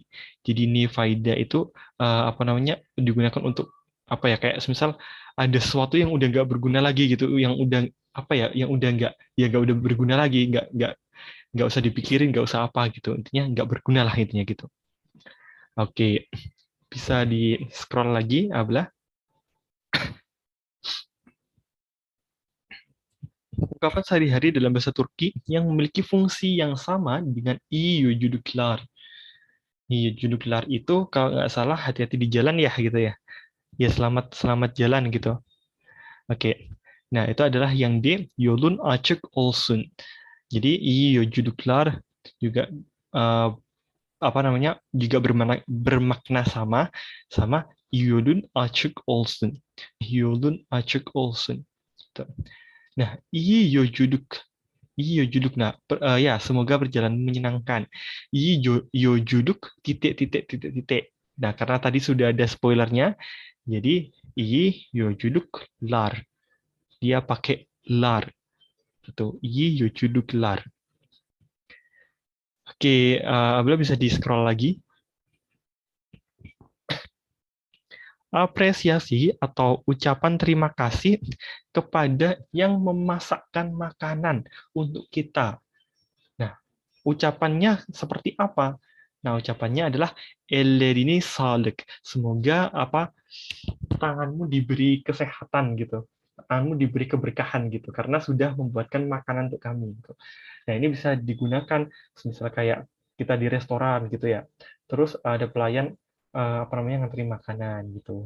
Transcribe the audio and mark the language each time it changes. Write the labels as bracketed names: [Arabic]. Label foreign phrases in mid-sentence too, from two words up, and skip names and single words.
[Indonesian] Jadi nifaida itu digunakan untuk apa ya, kayak misal ada sesuatu yang udah nggak berguna lagi gitu, yang udah yang udah nggak udah berguna lagi, nggak usah dipikirin, nggak usah apa gitu, intinya nggak berguna lah intinya gitu. Oke, bisa di scroll lagi Ablah. Ungkapan sehari-hari dalam bahasa Turki yang memiliki fungsi yang sama dengan [Turkish] iyi çocuklar. [Indonesian] Iya, çocuklar itu kalau nggak salah hati-hati di jalan ya gitu ya. Ya selamat selamat jalan gitu. Oke. Nah, itu adalah yang D, [Turkish] yolun açık olsun. [Indonesian] Jadi [Turkish] iyi çocuklar [Indonesian] juga eh, juga bermakna sama [Turkish] yolun açık olsun. Yolun açık olsun. [Indonesian] Gitu. Nah, [Turkish] iyi yolculuk. Iyi yolculuk. [Indonesian] Nah, ya semoga berjalan menyenangkan. [Turkish] Iyi yolculuk titik. [Indonesian] Nah, karena tadi sudah ada spoilernya, jadi [Turkish] iyi yolculuklar. [Indonesian] Dia pakai lar. Gitu. [Turkish] Iyi yolculuklar. [Indonesian] Oke, Abla bisa di scroll lagi. Apresiasi atau ucapan terima kasih kepada yang memasakkan makanan untuk kita. Nah, ucapannya seperti apa? Nah, ucapannya adalah [Turkish] ellerini sağlık. [Indonesian] Semoga tanganmu diberi kesehatan gitu. Tanganmu diberi keberkahan gitu karena sudah membuatkan makanan untuk kami gitu. Nah, ini bisa digunakan misalnya kayak kita di restoran gitu ya. Terus ada pelayan apa namanya, ngantri makanan gitu.